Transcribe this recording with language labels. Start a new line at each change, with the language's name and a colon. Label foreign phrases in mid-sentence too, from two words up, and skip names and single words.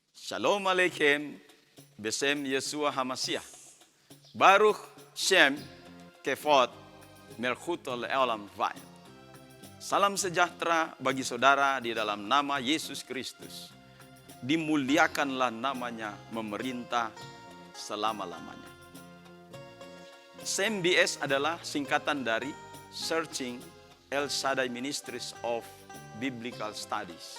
Hebrew: שלום עליכם, בשם ישוע המשיח. ברוך שם כבוד מלכותו לעולם ועד.
Indonesian: Salam sejahtera bagi saudara di dalam nama Yesus Kristus. Dimuliakanlah namanya memerintah selama-lamanya. SEMBS adalah singkatan dari Searching El Shaddai Ministries of Biblical Studies.